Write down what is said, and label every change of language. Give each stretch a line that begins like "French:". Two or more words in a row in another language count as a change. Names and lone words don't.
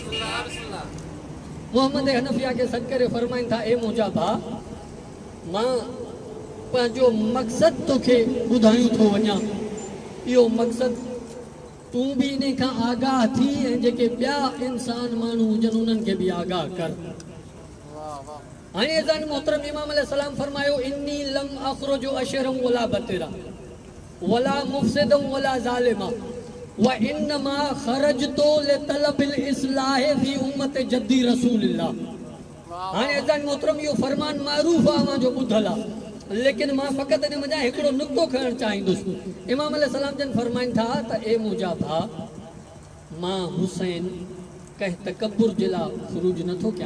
Sindhi: मोहम्मद हनफिया के सॾु करे फरमाइनि था, ए मुंहिंजा भाउ, मां पंहिंजो मक़सदु तोखे ॿुधायूं थो वञा। इहो मक़सदु तूं बि इन खां आगाह थी ऐं जेके ॿिया इंसान माण्हू हुजनि उन्हनि खे बि आगाह कर। हाणे अज़ान मोहतरम इमाम अलैहिस्सलाम फरमायो,
Arabic: إني لم أخرج أشرا ولا بطرا ولا مفسدا ولا ظالما وإنما خرجت لطلب الإصلاح في أمة جدي رسول الله.
Sindhi: हाणे अज़ान मोहतरम इहो फरमान मारूफ़ आहे, मां जो ॿुधल आहे, लेकिन मां फ़क़ति इन मज़ा हिकिड़ो नुक़्तो खणणु चाहींदुसि। इमाम अलैहिस्सलाम जन फरमाइनि था त ए मुंहिंजा भाउ, मां हुसैन कंहिं तकबुर जे लाइ ख़ुरूज नथो कयां।